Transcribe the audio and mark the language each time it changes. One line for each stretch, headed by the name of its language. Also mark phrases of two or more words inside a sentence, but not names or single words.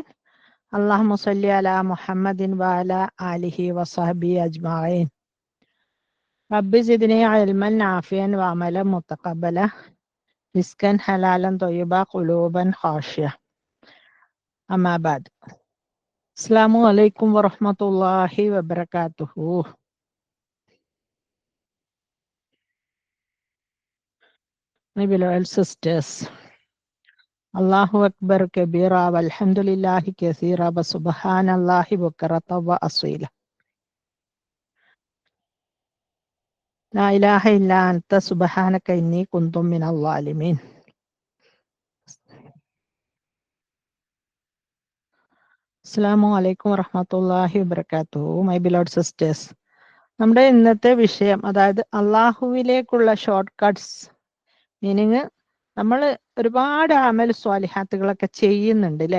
Arabic: اللهم صل على محمد وعلى آله وصحبه أجمعين. رب زدني علما نافعا وعملا متقبلا رزقا حلالا طيبا قلوبا خاشعة. أما بعد. السلام عليكم ورحمة الله وبركاته.
English: My beloved sisters,
Arabic: الله أكبر كبيرا والحمد لله كثيرا وسبحان الله بكرة وأصيلا. لا إله إلا أنت سبحانك إني كنت من الظالمين. السلام عليكم ورحمة الله وبركاته.
English: my beloved sisters,
Malayalam: നമ്മുടെ ഇന്നത്തെ വിഷയം, അതായത് അള്ളാഹുവിലേക്കുള്ള
English: short cuts.
Malayalam: മീനിങ്, നമ്മൾ ഒരുപാട് അമൽ സ്വാലിഹാത്തുകളൊക്കെ ചെയ്യുന്നുണ്ട് അല്ലേ?